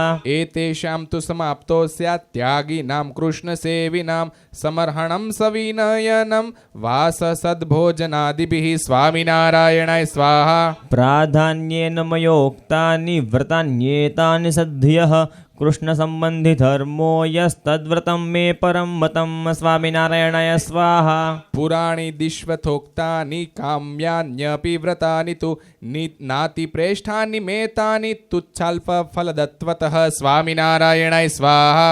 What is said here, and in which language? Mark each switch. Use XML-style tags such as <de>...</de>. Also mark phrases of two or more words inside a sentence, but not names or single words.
<sa>एतेषां तु समाप्तो स्यात् त्यागिनां कृष्णसेविनां समर्हणं सविनयनं वाससद्भोजनादिभिः स्वामिनारायणाय स्वाहा प्राधान्येन मयोक्तानि व्रतान्येतानि सद्धियः કૃષ્ણ સંબંધી ધર્મો યસ્તદ્વ્રતમ મે પરમ મતમ સ્વામિનારાયણાય સ્વાહા. પુરાણી દિશ્વથોક્તાની કામ્યાન્યપી વ્રતાની તુ નાતિ પ્રેષ્ઠાની મેતાની તુચ્છાલ્પ ફલદત્વતઃ સ્વામિનારાયણાય સ્વાહા.</sa>